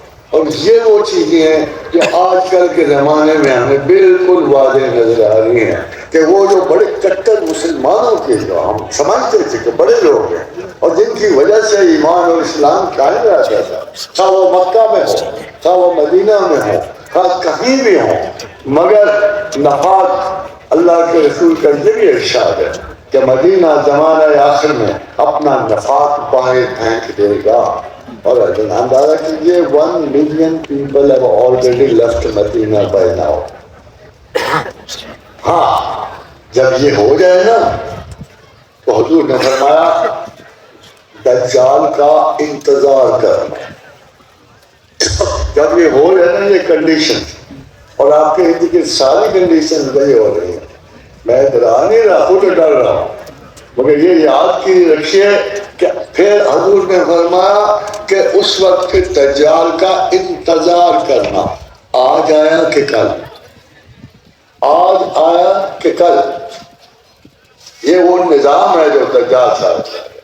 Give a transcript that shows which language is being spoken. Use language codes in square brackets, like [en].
[ur] اور یہ وہ چیزیں ہیں جو آج کل کے زمانے میں ہمیں بالکل واضح نظر آ رہی ہیں کہ وہ جو بڑے کٹر مسلمانوں کے جو ہم سمجھتے تھے کہ بڑے لوگ ہیں اور جن کی وجہ سے ایمان اور اسلام قائم رہتا تھا، خواہ وہ مکہ میں ہو، خواہ وہ مدینہ میں ہو، خواہ کہیں بھی ہوں، مگر نفاق اللہ کے رسول کا یہ بھی ارشاد ہے کہ مدینہ زمانہ آخر میں اپنا نفاق باہر پھینک دے گا. اور اندازہ کیجیے [en] 1 million people have already left Medina by now. [ur] ہاں جب یہ ہو جائے نا تو حضور نے فرمایا دجال کا انتظار کرنا. جب یہ ہو جائے نا یہ کنڈیشن، اور آپ کے ارد گرد ساری کنڈیشن وہی ہو رہی ہیں، میں ڈرا نہیں رہا، خود ڈر رہا ہوں، مگر یہ یاد کی رکھیے کہ پھر حضور نے فرمایا کہ اس وقت پھر دجال کا انتظار کرنا، آج آیا کہ کل، آج آیا کہ کل. یہ وہ نظام ہے جو دجال صاحب ہے.